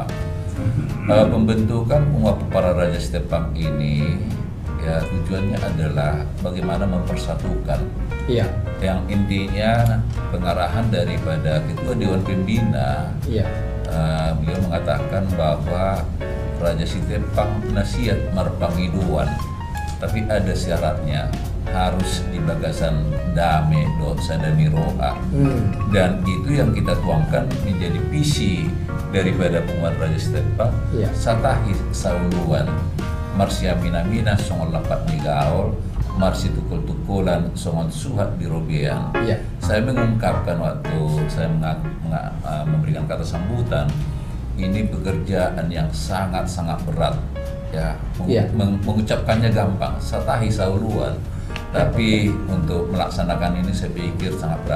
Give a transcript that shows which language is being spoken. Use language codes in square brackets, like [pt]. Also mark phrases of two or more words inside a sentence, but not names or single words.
[id] Pembentukan penguatan para raja Sitepang ini ya tujuannya adalah bagaimana mempersatukan. Yang intinya pengarahan daripada Ketua Dewan Pembina. Beliau mengatakan bahwa Raja Sitepang nasihat marpangiduan, tapi ada syaratnya, harus [bbc] di bagasan dame do sadami roa. [id] Dan itu yang kita tuangkan menjadi visi daripada penguat Raja Sitepang. [bbc] Satahi sauluan marsia mina songon lapat nigaol marsi tukul-tukulan songon suhat di robean. [id] Saya mengungkapkan waktu saya memberikan kata sambutan, ini pekerjaan yang sangat-sangat berat ya. Mengucapkannya gampang, [bbc] satahi sauluan, [id] tapi untuk melaksanakan ini saya pikir sangat berat.